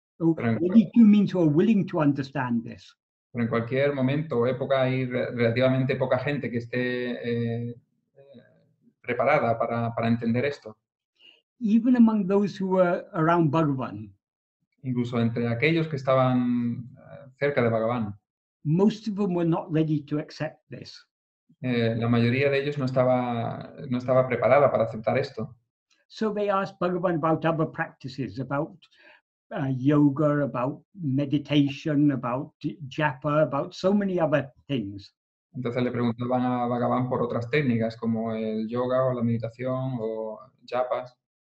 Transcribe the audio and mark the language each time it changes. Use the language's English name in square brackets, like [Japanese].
[English] Ready to means who are willing to understand this. [Spanish] Pero en cualquier momento o época hay relativamente poca gente que esté preparada para entender esto. [English] Even among those who were around Bhagavan. [Spanish] Incluso entre aquellos que estaban cerca de Bhagavan. [English] Most of them were not ready to accept this. [Spanish] La mayoría de ellos no estaba preparada para aceptar esto. [English] So they asked Bhagavan about other practices, about yoga, about meditation, about japa, about so many other things. [Spanish] Entonces le preguntaban a Bhagavan por otras técnicas como el yoga o la meditación o japas.